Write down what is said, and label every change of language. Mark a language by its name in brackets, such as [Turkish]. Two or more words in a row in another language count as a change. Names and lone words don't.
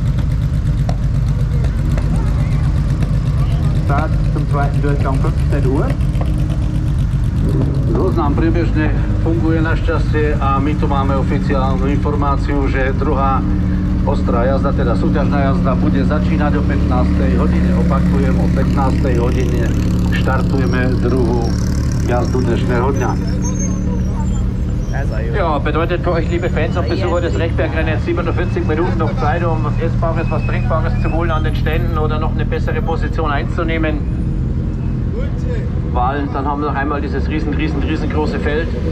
[German] Start zum zweiten Durchgang 15 Uhr. [Slovak] Růz nám průběžně funguje našťastie a my tu máme oficiálnu informáciu, že druhá ostrá jazda, teda súťažná jazda, bude začínať o 15. hodine. Opakujem, o 15. hodine štartujeme druhú jazdu dnešného dňa. [German] Ja, bedeutet für euch, liebe Fans und Besucher des Rechbergrenns, 47 Minuten noch Zeit, um Essbares, was Trinkbares zu holen an den Ständen oder noch eine bessere Position einzunehmen. Weil dann haben wir noch einmal dieses riesengroße Feld.